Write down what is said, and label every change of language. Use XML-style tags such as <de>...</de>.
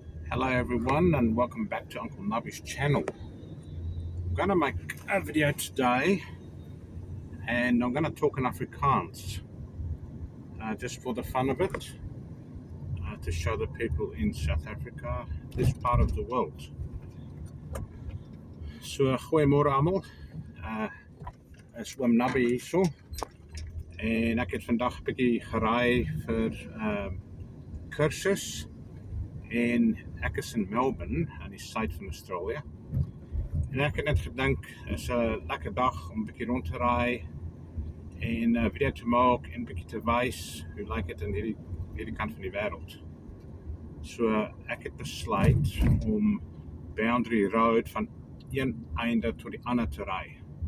<en>Hello everyone and welcome back to Uncle Nubby's channel. I'm going to make a video today and I'm going to talk in Afrikaans just for the fun of it, to show the people in South Africa this part of the world.</en> <af>So goeiemôre almal, is oom Nubby hierso en ek het vandag 'n bietjie geraai vir kursus en ek is in Melbourne aan die suid van Australië. En ek het net gedink, is 'n lekker dag om 'n bietjie rond te raai en 'n video te maak en 'n bietjie te wys hoe lyk dit in hierdie kant van die wêreld. So ek het besluit om Boundary Road van een einde tot die ander te ry.</af>